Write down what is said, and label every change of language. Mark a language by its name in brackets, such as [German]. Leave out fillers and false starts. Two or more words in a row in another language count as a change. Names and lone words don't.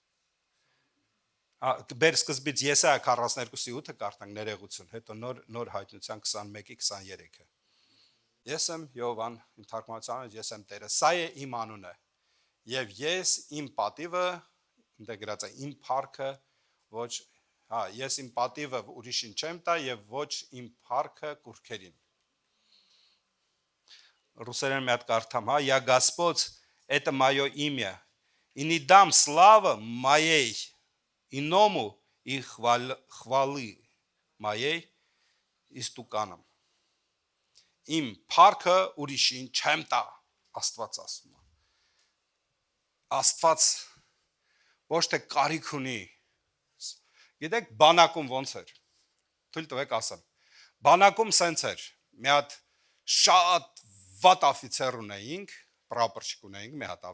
[Armenian] Բեր սկզբից Եսայա 42:8-ը կարդանք ներեգություն, հետո նոր հայտնության 21:23-ը։ Ես եմ Յովան, իմ թարգմանությամբ ես եմ Տերը, սա է իմ անունը, եւ ես իմ պատիվը, ինտեգրացիա, իմ փառքը ոչ, ես իմ պատիվը ուրիշին չեմ տա եւ ոչ իմ փառքը կուրքերին։ Ռուսերեն մի հատ կարդամ, [Russian] я Господь, это моё имя, и не дам славы моей иному и хвалы моей истуканам։ [Armenian] Իմ փառքը ուրիշին չեմ տա, Աստված ասում է։ Աստված ոչ թե կարիք ունի։ Գիտեք, բանակում ոնց էր։ Թույլ տվեք ասեմ։ Բանակում սենց էր։ Մի հատ շատ վատ օֆիցեր ունեինք, պրապորչիկ ունեինք, մի հատ